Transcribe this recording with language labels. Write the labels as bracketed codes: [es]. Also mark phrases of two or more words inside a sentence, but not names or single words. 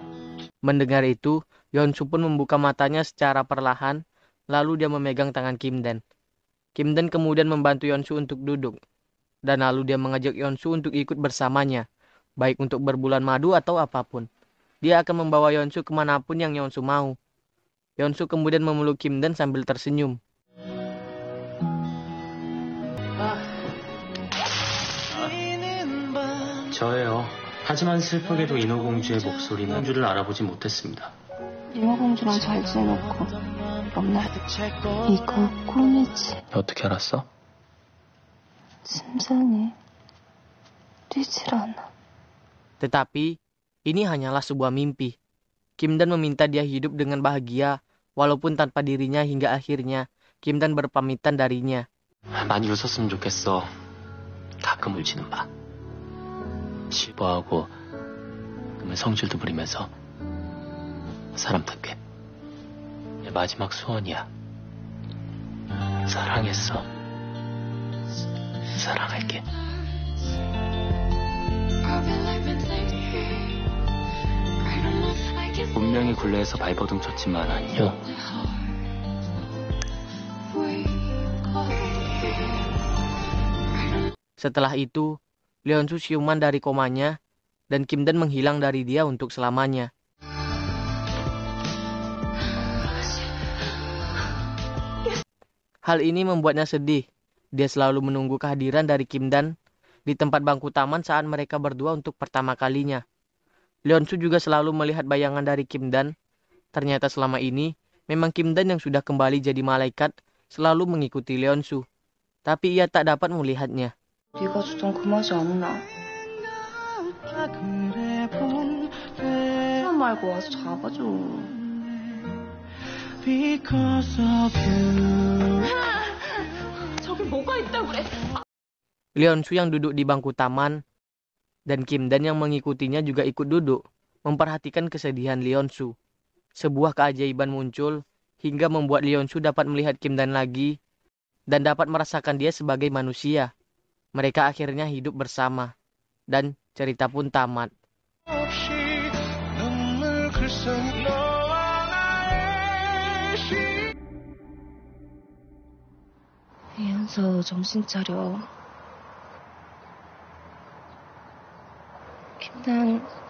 [id] Mendengar itu, Yeonsu pun membuka matanya secara perlahan, lalu dia memegang tangan Kim Dan. Kim Dan kemudian membantu Yeonsu untuk duduk, dan lalu dia mengajak Yeonsu untuk ikut bersamanya, baik untuk berbulan madu atau apapun. Dia akan membawa Yeonsu kemanapun yang Yeonsu mau. Yeonsu kemudian memeluk Kim Dan sambil tersenyum. [ko] 저예요. 하지만 슬프게도 인어공주의 목소리는 공주를 알아보지 못했습니다. 인어공주랑 잘 지내놓고 맨날 이거 꿈이지. 어떻게 알았어? 심장이 뛰질 않아. [id] Tetapi, ini hanyalah sebuah mimpi. Kim Dan meminta dia hidup dengan bahagia, walaupun tanpa dirinya hingga akhirnya Kim Dan berpamitan darinya. [ko] 많이 웃었으면 좋겠어. 가끔 울지는 마. 슬퍼하고 성질도 부리면서 사람답게. 내 마지막 소원이야. 사랑했어. 사랑할게. 분명히 굴레에서 발버둥 쳤지만 안녕. [id] Setelah itu, Yeonsu siuman dari komanya, dan Kim Dan menghilang dari dia untuk selamanya. Hal ini membuatnya sedih. Dia selalu menunggu kehadiran dari Kim Dan di tempat bangku taman saat mereka berdua untuk pertama kalinya. Yeonsu juga selalu melihat bayangan dari Kim Dan. Ternyata selama ini, memang Kim Dan yang sudah kembali jadi malaikat selalu mengikuti Yeonsu. Tapi ia tak dapat melihatnya. [ko] 네가 주던 그 맛이 안 나. 사람 말고 와서 잡아줘. 저기 뭐가 있다고 그래? [id] Yeonsu yang duduk di bangku taman dan Kim Dan yang mengikutinya juga ikut duduk, memperhatikan kesedihan Yeonsu. Sebuah keajaiban muncul hingga membuat Yeonsu dapat melihat Kim Dan lagi dan dapat merasakan dia sebagai manusia. Mereka akhirnya hidup bersama dan cerita pun tamat. [ko] 이현서 정신 차려. 김단